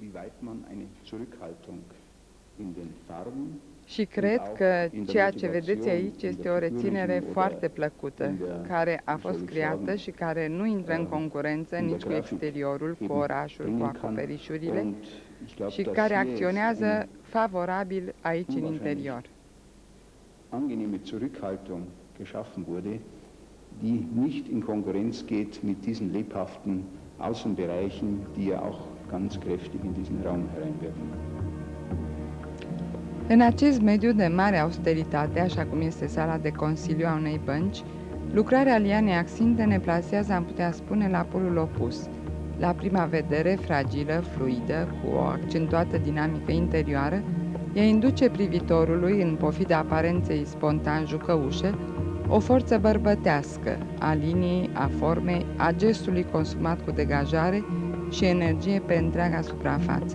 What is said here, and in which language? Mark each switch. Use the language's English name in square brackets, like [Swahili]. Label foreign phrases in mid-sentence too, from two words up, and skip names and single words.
[Romanian] Și cred că ceea ce vedeți aici este o reținere foarte plăcută, care a fost creată și care nu intră în concurență nici cu exteriorul, cu orașul, cu acoperișurile și care acționează favorabil aici în interior. [German] Angenehme Zurückhaltung geschaffen wurde, die nicht in Konkurrenz geht mit diesen lebhaften Außenbereichen, die ja auch ganz kräftig in diesen Raum hereinwerfen. [Romanian] În acest mediu de mare austeritate, așa cum este sala de consiliu a unei bănci, lucrarea Lianei Axinte ne plasează, am putea spune, la polul opus. La prima vedere, fragilă, fluidă, cu o accentuată dinamică interioară, ea induce privitorului, în pofida aparenței spontan jucăușe, o forță bărbătească a liniei, a formei, a gestului consumat cu degajare și energie pe întreaga suprafață.